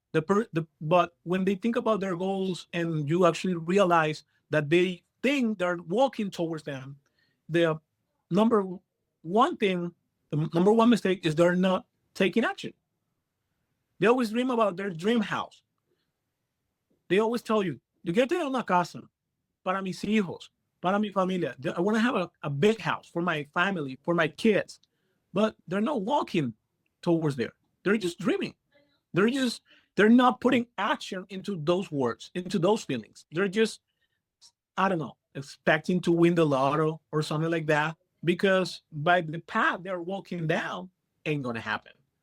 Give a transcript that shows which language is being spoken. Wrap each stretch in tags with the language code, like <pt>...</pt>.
<en>But when they think about their goals and you actually realize that they think they're walking towards them, the number one thing, the number one mistake is they're not taking action. They always dream about their dream house. They always tell you,</en> <es>yo quiero tener una casa para mis hijos, para mi familia.</es> <en>I want to have a big house for my family, for my kids. But they're not walking towards there. They're just dreaming. They're just, they're not putting action into those words, into those feelings. They're just, I don't know, expecting to win the lotto or something like that, because by the path they're walking down ain't gonna happen.</en>